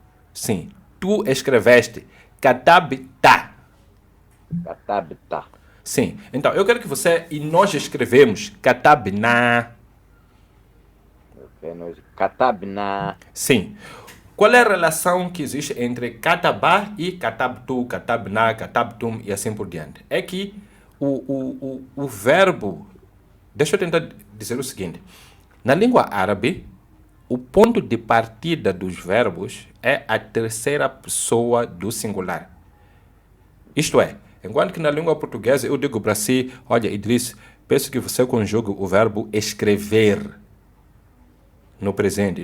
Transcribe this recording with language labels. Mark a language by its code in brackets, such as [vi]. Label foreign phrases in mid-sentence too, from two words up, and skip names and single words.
[pt] Sim. Tu escreveste. Katabta. Katabta. Sim. Então, eu quero que você e nós escrevemos katabna. Ok. Katabna. Sim. Qual é a relação que existe entre katabá e katabtu, katabna, katabtum e assim por diante? É que o verbo... Deixa eu tentar dizer o seguinte. Na língua árabe, o ponto de partida dos verbos é a terceira pessoa do singular. Isto é, enquanto que na língua portuguesa eu digo para si, olha, Idris, peço que você conjugue o verbo escrever no presente.